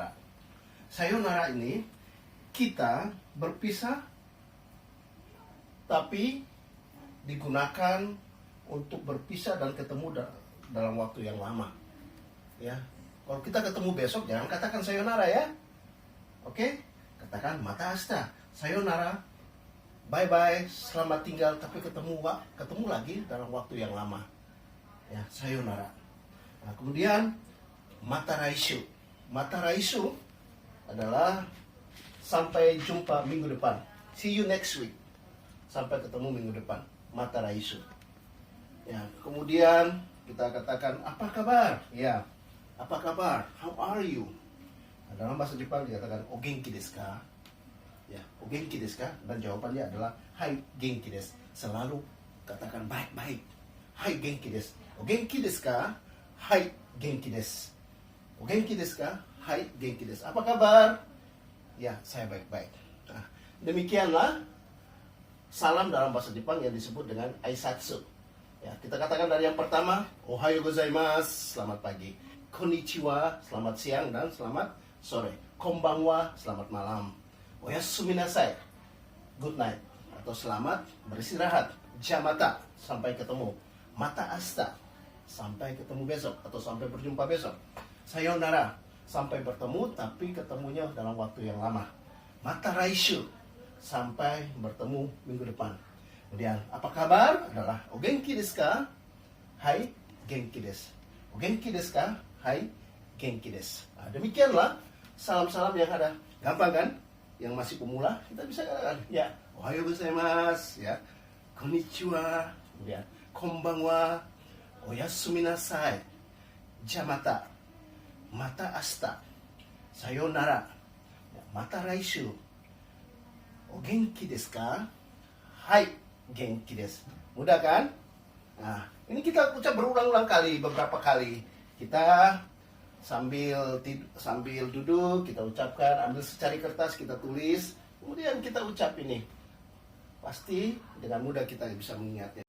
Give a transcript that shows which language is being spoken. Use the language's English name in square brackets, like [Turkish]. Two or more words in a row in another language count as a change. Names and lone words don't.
[Indonesian] Sayonara ini kita berpisah tapi digunakan untuk berpisah dan ketemu dalam waktu yang lama. Ya, kalau kita ketemu besok jangan katakan sayonara ya. Oke? [Japanese] Katakan また明日、さようなら, [English] bye bye, [Indonesian] selamat tinggal, tapi ketemu lagi dalam waktu yang lama. Ya, sayonara. Nah, kemudian [Japanese] また来週. また来週 [Indonesian] adalah sampai jumpa minggu depan. [English] See you next week. [Indonesian] Sampai ketemu minggu depan. [Japanese] また来週. [Indonesian] Ya, kemudian kita katakan apa kabar? Ya, apa kabar? [English] How are you? [Indonesian] Nah, dalam bahasa Jepang dikatakan [Japanese] お元気ですか? [Indonesian] Ya, [Japanese] お元気ですか? [Indonesian] Dan jawabannya adalah [Japanese] はい、元気です. [Indonesian] Selalu katakan baik-baik. [Japanese] はい、元気です. お元気ですか？はい、元気です. お元気ですか？はい、元気です. [Indonesian] Apa kabar? Ya, saya baik-baik. Nah, demikianlah salam dalam bahasa Jepang yang disebut dengan aisatsu. Ya, kita katakan dari yang pertama, [Japanese] おはようございます, [Indonesian] selamat pagi. Konnichiwa, selamat siang dan selamat sore. Konbanwa, selamat malam. [Japanese] おやすみなさい, [English] good night [Indonesian] atau selamat beristirahat. Jamata, sampai ketemu. [Japanese] また明日, [Indonesian] sampai ketemu besok atau sampai berjumpa besok. Sayonara, sampai bertemu tapi ketemunya dalam waktu yang lama. [Japanese] また来週, [Indonesian] sampai bertemu minggu depan. Kemudian, apa kabar? [Japanese] Adalah お元気ですか？はい、元気です. お元気ですか？はい、元気です. [Indonesian] Nah, demikianlah salam-salam yang ada. Gampang kan? Yang masih pemula, kita bisa katakan, ya, [Japanese] おはようございます、ya、こんにちは、kemudian、こんばんは、おやすみなさい、じゃまた、また明日、さようなら、また来週、お元気ですか? はい、元気です. [Indonesian] Mudah kan? Nah, ini kita ucap berulang-ulang kali, beberapa kali. Kita sambil duduk, kita ucapkan, ambil secari kertas, kita tulis, kemudian kita ucap ini. Pasti dengan mudah kita bisa mengingatnya.